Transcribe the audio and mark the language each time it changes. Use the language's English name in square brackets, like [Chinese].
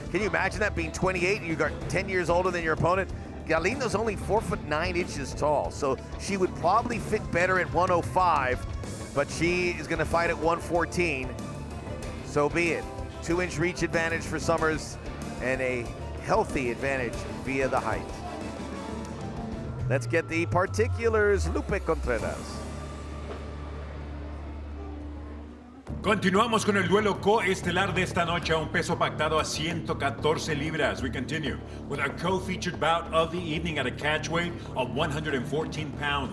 [English] Can you imagine that, being 28 and you got 10 years older than your opponent? Galindo's only 4'9" tall, so she would probably fit better at 105, but she is gonna fight at 114. So be it. 2-inch reach advantage for Summers and a healthy advantage via the height. Let's get the particulars. Lupe Contreras. [Spanish] Continuamos con el duelo coestelar de esta noche a un peso pactado a 114 libras. [English] We continue with our co-featured bout of the evening at a catch weight of 114 pounds.